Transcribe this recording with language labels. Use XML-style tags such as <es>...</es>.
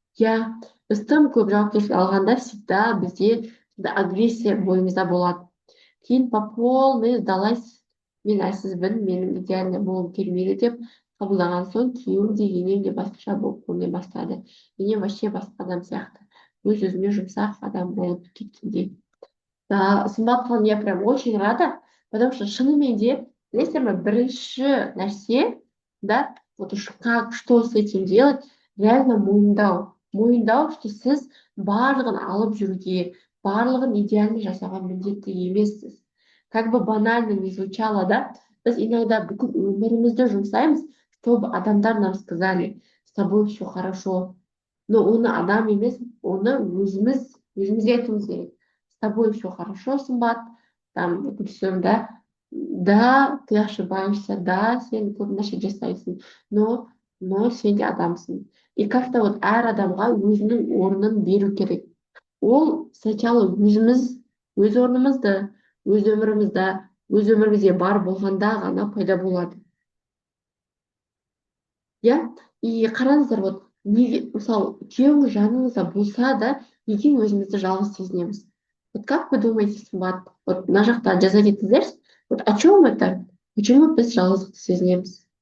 <kk>Иә, біз тым көп жауапкершілік алғанда</kk> <ru>всегда</ru> <kk>бізде агрессия бойымызда болады. Кейін</kk> <ru>по полной сдалась,</ru> <kk>мен әлсізбін, менің идеальный болғым келмейді деп қабылдаған соң күйеуім де енем де басқаша болып көріне бастады. Енем</kk> <ru>вообще</ru> <kk>басқа адам сияқты. Өз өзіме жұмсақ адам болып кеткендей.</kk> <ru>Да, Сымбатхан, я прям очень рада, потому что</ru> <kk>шынымен де, білесіздер ме, бірінші нәрсе,</kk> <ru>да, вот уж как, что с этим делать, реально</ru> <kk>мойындау. Мойындау,</kk> <ru>что</ru> <kk>сіз барлығын алып жүруге, барлығын идеально жасауға міндетті емессіз.</kk> <ru>Как бы банально не звучало, да, біз иногда</ru> <kk>бүкіл өмірімізді жұмсаймыз,</kk> <ru>чтобы</ru> <kk>адамдар</kk> <ru>нам сказали, с тобой все хорошо.</ru> <kk>Но оны адам емес, оны өзімізге айтуымыз керек.</kk> <ru>С тобой все хорошо, Сымбат, там, допустим, да, да, ты ошибаешься, да,</ru> <kk>сен көп нәрсе жасайсың,</kk> <ru>но</ru> <kk>сен де адамсың.</kk> <ru>И как-то вот</ru> <kk>әр адамға өзінің орнын беру керек. Ол</kk> <ru>сначала</ru> <kk>өзіміз, өз орнымызды, өз өмірімізді, өз өмірімізде бар болғанда ғана пайда болады. Иә, и қараңыздар, вот неге, мысалы, күйеуіңіз жаныңызда болса да, неге өзімізді жалғыз сезінеміз?</kk> <ru>Вот как вы думаете, Сымбат, вот</ru> <kk>мына жақта жаза кетіңіздерші,</kk> <ru>вот о чем это? Почему</ru> <kk>біз жалғыздықты сезінеміз?</kk>